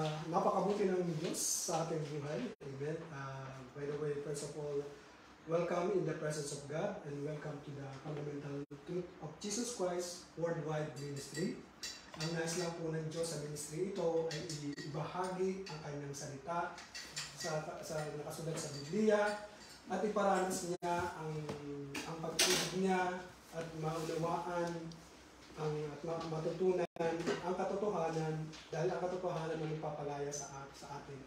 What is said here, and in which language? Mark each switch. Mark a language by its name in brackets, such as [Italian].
[Filipino] Napakabuti ng Diyos sa ating buhay. Amen. [English] By the way, first of all, welcome in the presence of God and welcome to the fundamental truth of Jesus Christ Worldwide Ministry. [Filipino] Ang nais lang po ng Diyos sa ministry ito ay ibahagi ang kanyang salita sa nakasulat sa Biblia at iparanas niya ang pag-ibig niya at maunawaan at matutunan ang katotohanan dahil ang katotohanan ang ipapalaya sa atin.